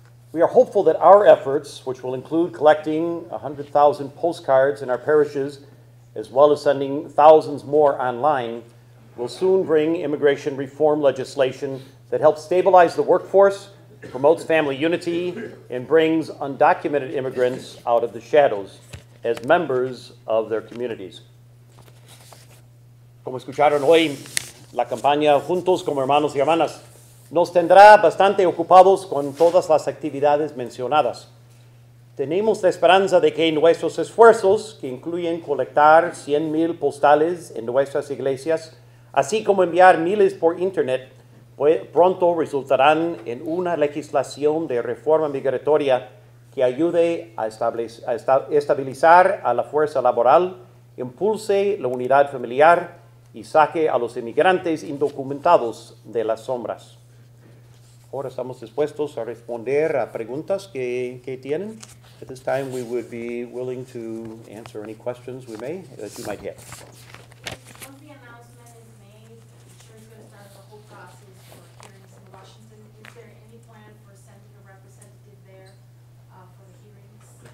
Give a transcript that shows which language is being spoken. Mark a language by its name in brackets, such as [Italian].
[English] We are hopeful that our efforts, which will include collecting 100,000 postcards in our parishes, as well as sending thousands more online, will soon bring immigration reform legislation that helps stabilize the workforce, promotes family unity, and brings undocumented immigrants out of the shadows as members of their communities. [Spanish] Como escucharon hoy, la campaña Juntos como Hermanos y Hermanas nos tendrá bastante ocupados con todas las actividades mencionadas. Tenemos la esperanza de que nuestros esfuerzos, que incluyen colectar 100,000 postales en nuestras iglesias, así como enviar miles por Internet, pronto resultarán en una legislación de reforma migratoria que ayude a estabilizar a la fuerza laboral, impulse la unidad familiar y saque a los inmigrantes indocumentados de las sombras. Ahora estamos dispuestos a responder a preguntas que tienen. [English] At this time, we would be willing to answer any questions that you might have. Once the announcement is made, I'm sure it's going to start the whole process for hearings in Washington. Is there any plan for sending a representative there for the hearings?